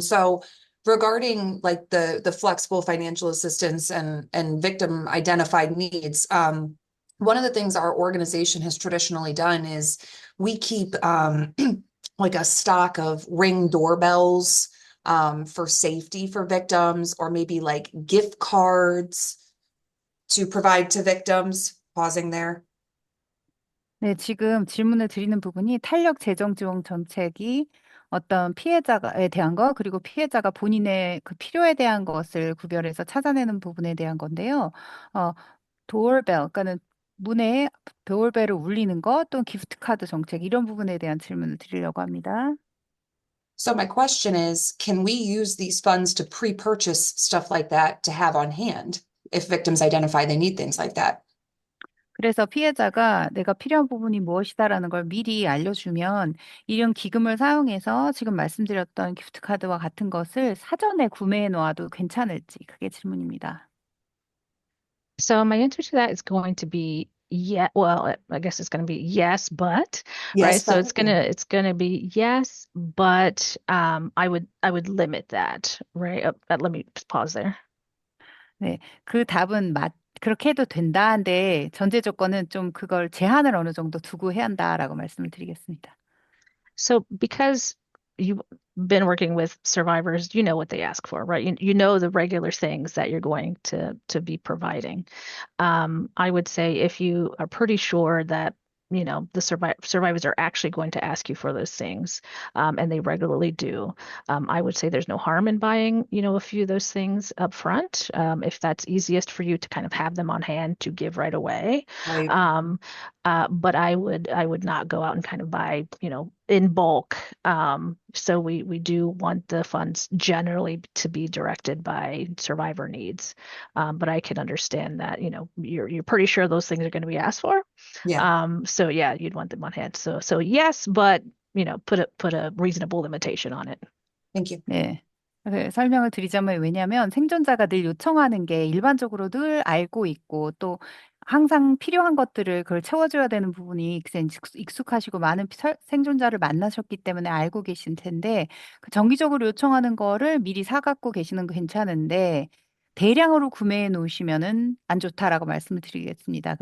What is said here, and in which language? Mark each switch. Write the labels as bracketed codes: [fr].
[en] So regarding like the flexible financial assistance and victim identified needs, one of the things our organization has traditionally done is we keep like a stock of Ring doorbells for safety for victims, or maybe like gift cards to provide to victims. Pausing there. [ko] 네, 지금 질문을 드리는 부분이 탄력 재정 지원 정책이 어떤 피해자에 대한 거, 그리고 피해자가 본인의 그 필요에 대한 것을 구별해서 찾아내는 부분에 대한 건데요. 도어벨, 그러니까는 문에 도어벨을 울리는 것, 또는 기프트 카드 정책, 이런 부분에 대한 질문을 드리려고 합니다. [en] So my question is, can we use these funds to pre-purchase stuff like that to have on hand if victims identify they need things like that? [ko] 그래서 피해자가 내가 필요한 부분이 무엇이다라는 걸 미리 알려주면 이런 기금을 사용해서 지금 말씀드렸던 기프트 카드와 같은 것을 사전에 구매해 놓아도 괜찮을지, 그게 질문입니다. [en] So my answer to that is going to be yeah. Well, I guess it's going to be yes, but right. Yes, So but it's gonna be yes, but I would limit that, right? Let me pause there. [ko] 네, 그 답은 그렇게 해도 된다는데 전제 조건은 좀 그걸 제한을 어느 정도 두고 해야 한다라고 말씀을 드리겠습니다. [en] So because you've been working with survivors, you know what they ask for, right? You know the regular things that you're going to be providing. I would say if you are pretty sure that the survivors are actually going to ask you for those things, and they regularly do. I would say there's no harm in buying, a few of those things up front, if that's easiest for you to kind of have them on hand to give right away. right. But I would not go out and kind of buy, in bulk. So we do want the funds generally to be directed by survivor needs. But I can understand that, you're pretty sure those things are going to be asked for. Yeah. So yeah, you'd want them on hand. So yes, but put a reasonable limitation on it. Thank you. [ko] 네. 설명을 드리자면 왜냐하면 생존자가 늘 요청하는 게 일반적으로 늘 알고 있고 또 항상 필요한 것들을 그걸 채워줘야 되는 부분이 익숙하시고 많은 생존자를 만나셨기 때문에 알고 계신 텐데 그 정기적으로 요청하는 거를 미리 사갖고 계시는 거 괜찮은데 대량으로 구매해 놓으시면은 안 좋다라고 말씀을 드리겠습니다.